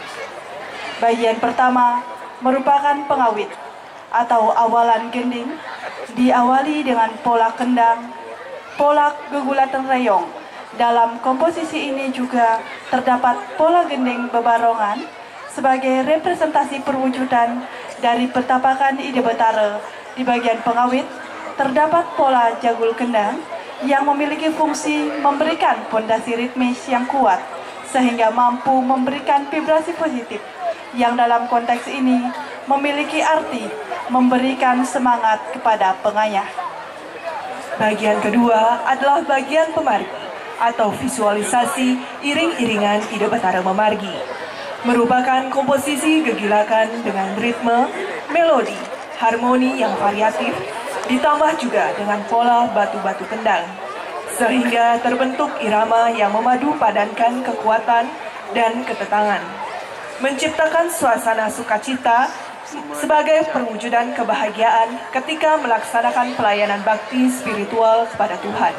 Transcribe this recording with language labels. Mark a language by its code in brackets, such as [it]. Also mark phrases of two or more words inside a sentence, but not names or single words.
[id] Bagian pertama merupakan pengawit atau awalan gending, diawali dengan pola kendang, pola gegulatan reyong. Dalam komposisi ini juga terdapat pola gending bebarongan sebagai representasi perwujudan dari pertapakan ide Betara. Di bagian pengawit terdapat pola jagul kendang yang memiliki fungsi memberikan pondasi ritmis yang kuat sehingga mampu memberikan vibrasi positif yang dalam konteks ini memiliki arti memberikan semangat kepada pengayah. Bagian kedua adalah bagian pemargi atau visualisasi iring-iringan ide Betara memargi, merupakan komposisi gegilakan dengan ritme, melodi, harmoni yang variatif, ditambah juga dengan pola batu-batu kendang, sehingga terbentuk irama yang memadu padankan kekuatan dan ketetangan, menciptakan suasana sukacita sebagai perwujudan kebahagiaan ketika melaksanakan pelayanan bakti spiritual kepada Tuhan.